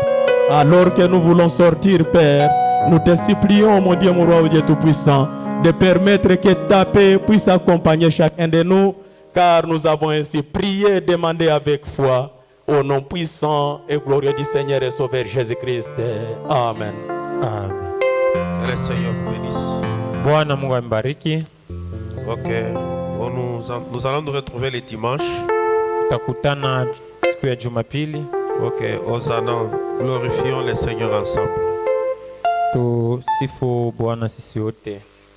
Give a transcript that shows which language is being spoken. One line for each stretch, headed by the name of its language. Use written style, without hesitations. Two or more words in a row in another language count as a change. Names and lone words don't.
French: Alors que nous voulons sortir, Père, nous te supplions, mon Dieu, mon roi, oh Dieu Tout-Puissant, de permettre que ta paix puisse accompagner chacun de nous, car nous avons ainsi prié et demandé avec foi, au nom puissant et glorieux du Seigneur et Sauveur Jésus-Christ. Amen. Amen. Que le Seigneur vous bénisse.
Swahili: Bwana Mungu ambariki.
French: Ok. Bon, nous allons nous retrouver les dimanches.
Swahili: Tutakutana siku ya Jumapili.
French: Ok. Hosanna. Glorifions le Seigneur ensemble.
Swahili: Tusifu Bwana sisi wote.